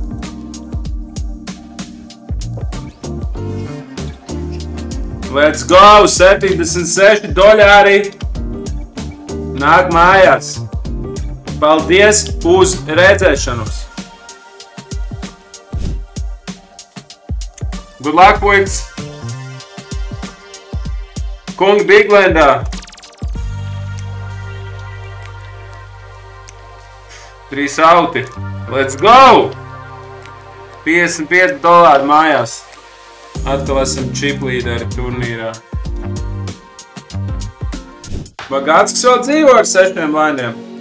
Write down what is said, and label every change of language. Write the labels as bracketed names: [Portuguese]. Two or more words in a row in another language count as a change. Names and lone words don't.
[English] Let's go! $76. [Latvian] Nāk mājās. Paldies uz redzēšanos. [English] Good luck, [Latvian] puikas. Kungi Biglandā. 3 auti. [English] Let's go! $55 mājās. [Latvian] Atkal esam chip līderi turnīrā. Bagātskis vēl dzīvo ar 6 blindiem.